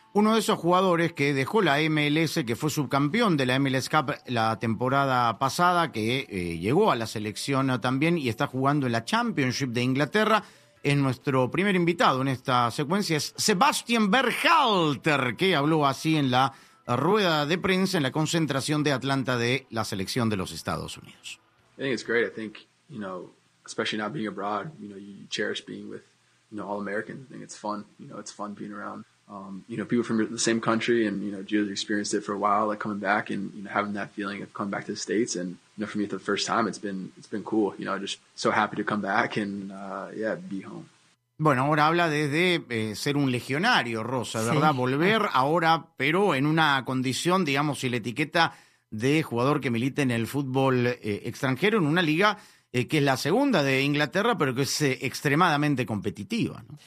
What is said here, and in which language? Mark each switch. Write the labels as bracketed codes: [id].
[es] Uno de esos jugadores que dejó la MLS, que fue subcampeón de la MLS Cup la temporada pasada, que llegó a la selección también y está jugando en la Championship de Inglaterra, es nuestro primer invitado en esta secuencia, es Sebastian Berhalter, que habló así en la rueda de prensa en la concentración de Atlanta de la selección de los Estados Unidos. [en] I think it's great. I think, you know, especially not being abroad, you know, you cherish being with, you know, all Americans. I think it's fun. You know, it's fun being around, you know, people from the same country, and, you know, Gio's experienced it for a while, like coming back and, you know, having that feeling of coming back to the States. And, you know, for me, for the first time, it's been cool. You know, just so happy to come back and, yeah, be home. [es] Bueno, ahora habla desde ser un legionario, Rosa, ¿verdad? Sí. Volver ahora, pero en una condición, digamos, y la etiqueta de jugador que milita en el fútbol extranjero, en una liga que es la segunda de Inglaterra, pero que es extremadamente competitiva, ¿no?